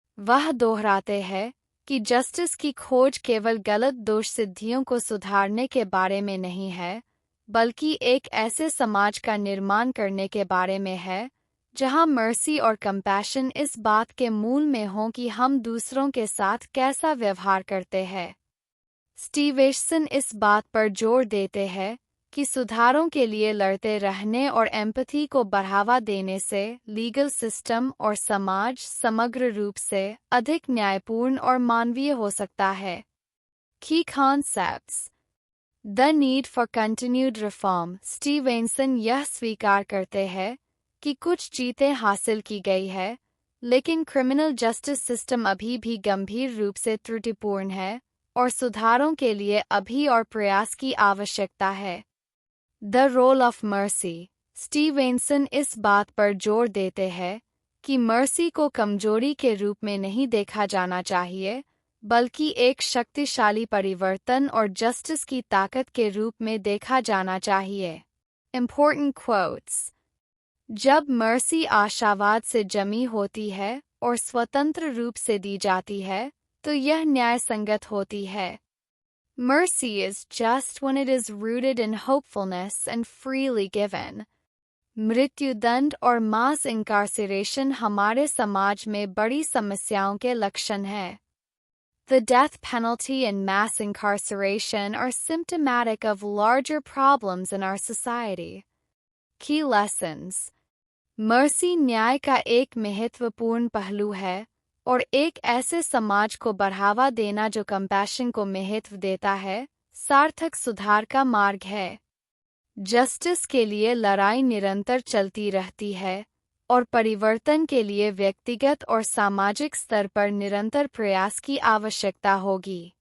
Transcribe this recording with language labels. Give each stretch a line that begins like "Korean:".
Hindi: वह दोहराते हैं कि जस्टिस की खोज केवल गलत दोष सिद्धियों को सुधारने के बारे में नहीं है, बल्कि एक ऐसे समाज का निर्माण करने के बारे में है जहां मर्सी और कंपैशन इस बात के मूल में हों कि हम दूसरों के साथ कैसा व्यवहार करते हैं। स्टीवेंसन इस बात पर जोर देते हैं कि सुधारों के लिए लड़ते रहने और एम्पैथी को बढ़ावा देने से लीगल सिस्टम और समाज समग्र रूप से अधिक न्यायपूर्ण और मानवीय हो सकता है।
English: Key concepts: The need for continued reform।
Hindi: Stevenson यह स्वीकार करते हैं कि कुछ जीतें हासिल की गई है, लेकिन क्रिमिनल जस्टिस सिस्टम अभी भी गंभीर रूप से त्रुटिपूर्ण है और सुधारों के लिए अभी और प्रयास की आवश्यकता है।
English: The role of mercy.
Hindi: Stevenson इस बात पर जोर देते हैं कि मर्सी को कमजोरी के रूप में नहीं देखा जाना चाहिए, बल्कि एक शक्तिशाली परिवर्तन और जस्टिस की ताकत के रूप में देखा जाना चाहिए।
English: Important quotes:
Hindi: जब मर्सी आशावाद से जमी होती है और स्वतंत्र रूप से दी जाती है, तो यह न्यायसंगत होती है।
English: Mercy is just when it is rooted in hopefulness and freely given।
Hindi: मृत्युदंड और मास इनकार्सिरेशन हमारे समाज में बड़ी समस्याओं के लक्षण हैं।
English: The death penalty and mass incarceration are symptomatic of larger problems in our society। Key lessons:
Hindi: mercy न्याय का एक महत्वपूर्ण पहलू है और एक ऐसे समाज को बढ़ावा देना जो कंपैशन को महत्व देता है, सार्थक सुधार का मार्ग है। जस्टिस के लिए लड़ाई निरंतर चलती रहती है और परिवर्तन के लिए व्यक्तिगत और सामाजिक स्तर पर निरंतर प्रयास की आवश्यकता होगी।